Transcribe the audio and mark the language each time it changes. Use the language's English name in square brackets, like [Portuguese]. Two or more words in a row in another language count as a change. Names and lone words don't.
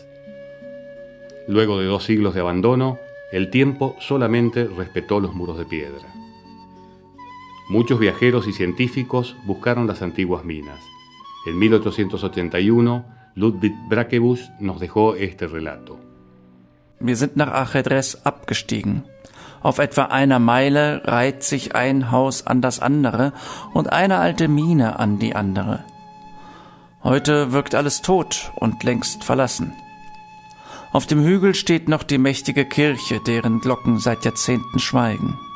[Spanish] Luego de 2 siglos de abandono, el tiempo solamente respetó los muros de piedra. Muchos viajeros y científicos buscaron las antiguas minas. En 1881, Ludwig Brackebusch nos dejó este relato. [German] Wir sind nach Ajedrez abgestiegen. Auf etwa einer Meile reiht sich ein Haus an das andere und eine alte Mine an die andere. Heute wirkt alles tot und längst verlassen. Auf dem Hügel steht noch die mächtige Kirche, deren Glocken seit Jahrzehnten schweigen.